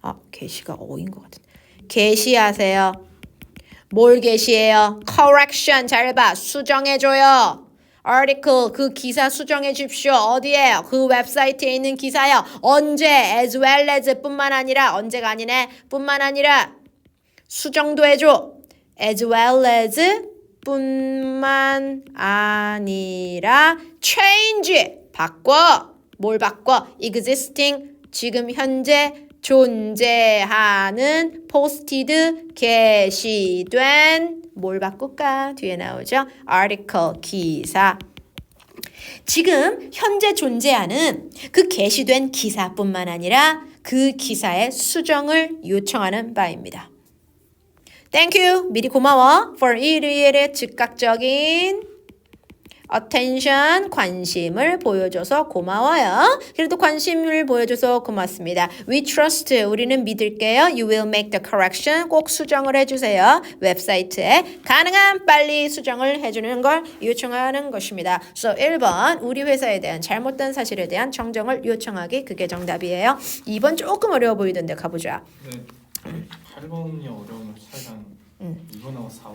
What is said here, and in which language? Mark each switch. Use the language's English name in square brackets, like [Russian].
[Korean] 게시가 어인 것 같은데. 게시하세요. 뭘 게시해요? correction, 잘 봐. 수정해줘요. article, 그 기사 수정해 주십시오. 어디에요? 그 웹사이트에 있는 기사요. 언제? as well as 뿐만 아니라, 언제가 아니네. 뿐만 아니라 수정도 해줘. as well as 뿐만 아니라 change, 바꿔. 뭘 바꿔? existing, 지금 현재 존재하는 posted, 게시된 뭘 바꿀까? 뒤에 나오죠. article, 기사. 지금 현재 존재하는 그 게시된 기사뿐만 아니라 그 기사의 수정을 요청하는 바입니다. [English] Thank you. [Korean] 미리 고마워. For 일요일의 즉각적인 attention, 관심을 보여줘서 고마워요. 그래도 관심을 보여줘서 고맙습니다. [English] We trust, [Korean] 우리는 믿을게요. [English] You will make the correction, [Korean] 꼭 수정을 해주세요. 웹사이트에 가능한 빨리 수정을 해주는 걸 요청하는 것입니다. So 1번, 우리 회사에 대한 잘못된 사실에 대한 정정을 요청하기, 그게 정답이에요. 2번 조금 어려워 보이던데 가보자. 네. 8번이 어려우면 차이랑 2번하고 4번